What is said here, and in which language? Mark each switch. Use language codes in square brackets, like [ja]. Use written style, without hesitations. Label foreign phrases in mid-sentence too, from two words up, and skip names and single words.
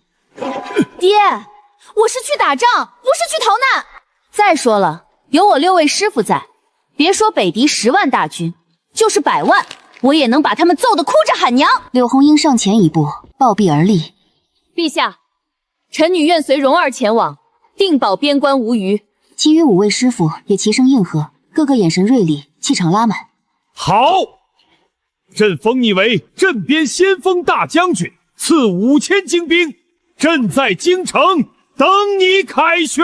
[zh] 爹，我是去打仗，不是去逃難。再說了，有我6位師傅在，別說北狄10萬大軍，就是100萬，我也能把他們揍得哭着喊娘。柳紅英上前一步，抱臂而立： 陛下，臣女願隨蓉兒前往，定保邊關無虞。其餘5位師傅也齊聲應和，個個眼神銳利，氣場拉滿。好，朕封你為鎮邊先鋒大將軍，賜5000精兵，朕在京城等你凱旋。